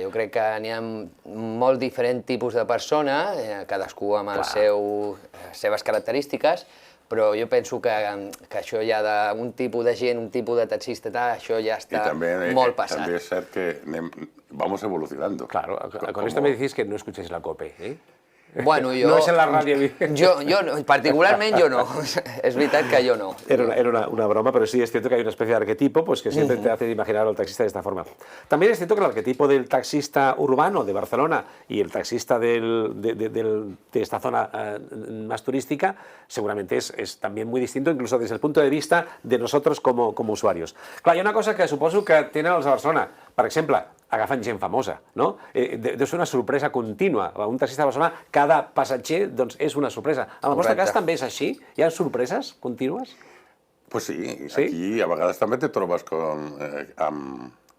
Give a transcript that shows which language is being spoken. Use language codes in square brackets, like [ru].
[ca] Jo crec que n'hi ha molt diferents tipus de persona, cadascú amb les seves característiques, però jo penso que això ja d'un tipus de gent, un tipus de taxista, això ja està molt passat. També és cert que [es] vamos evolucionando. Claro, con esto me decís que no escuchéis la COPE, ¿eh? [ca] Bueno, jo... No és en la ràdio. Particularment jo no. És veritat que jo no. [es] Era una broma, pero sí es cierto que hay una especie de arquetipo pues, que siempre te hace imaginar al taxista de esta forma. También es cierto que el arquetipo del taxista urbano de Barcelona y el taxista de esta zona más turística seguramente es también muy distinto, incluso desde el punto de vista de nosotros como usuarios. [ca] Clar, hi ha una cosa que suposo que tenen els de Barcelona. Per exemple, agafen gent famosa, no? Deu ser una sorpresa contínua. Un taxista de Barcelona, cada passatger doncs, és una sorpresa. En el vostre cas també és així? Hi ha sorpreses contínues? [es] Pues sí, [ca] aquí a vegades també te trobes amb